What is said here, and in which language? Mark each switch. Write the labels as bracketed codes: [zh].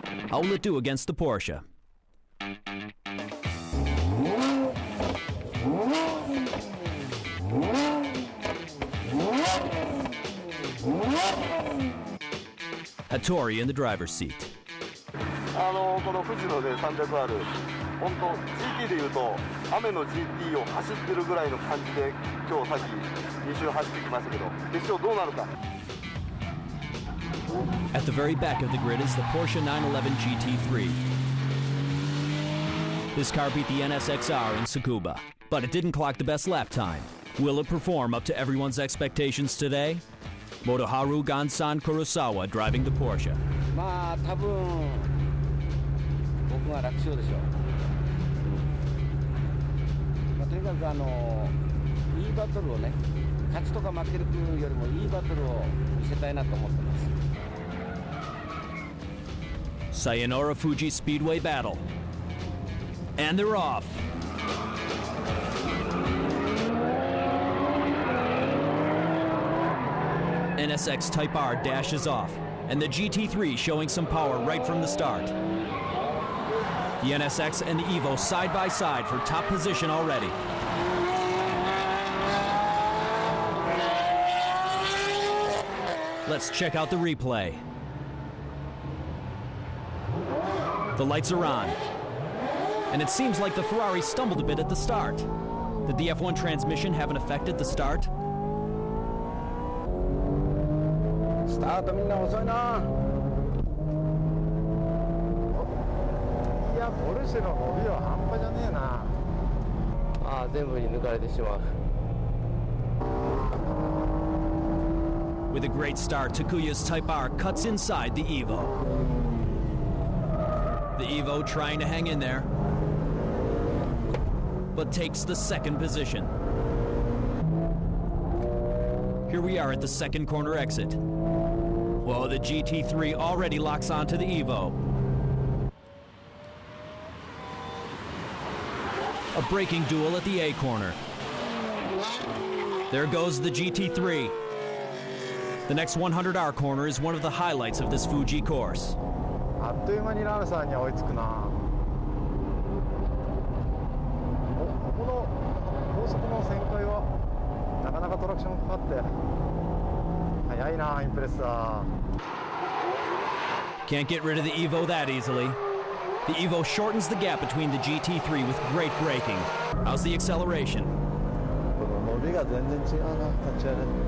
[en] How will it do against the Porsche? Hattori in the driver's seat. [ja] この富士のね 300R 本当 GT でいうと雨の GT を走ってるぐらいの感じで今日さっき2周走ってきましたけど決勝どうなるか。 [en] At the very back of the grid is the Porsche 911 GT3. This car beat the NSX-R in Tsukuba, but it didn't clock the best lap time. Will it perform up to everyone's expectations today? Motoharu Gansan Kurosawa driving the Porsche. [ja] まあ多分僕が楽勝でしょう。まあとにかくいいバトルをね、勝ちとか負けるよりもいいバトルを見せたいなと思ってます。 [en] Sayonara Fuji Speedway battle. And they're off. NSX Type R dashes off, and the GT3 showing some power right from the start. The NSX and the Evo side by side for top position already. Let's check out the replay. The lights are on. And it seems like the Ferrari stumbled a bit at the start. Did the F1 transmission have an effect at the start? [ja] スタートみんな遅いな。いや、ポルシェの伸びは半端じゃねえな。ああ、全部に抜かれてしまう。 [en] With a great start, Takuya's Type R cuts inside the Evo. The Evo trying to hang in there, but takes the second position. Here we are at the second corner exit. Whoa, the GT3 already locks onto the Evo. A braking duel at the A corner. There goes the GT3. The next 100R corner is one of the highlights of this Fuji course. [ja] あっという間にラルさんに追いつくな。ここの高速の旋回はなかなかトラクションかかって速いな、インプレッサー。 [en] Can't get rid of the Evo that easily. The Evo shortens the gap between the GT3 with great braking. How's the acceleration? [ja] この伸びが全然違うな、立ち上がり。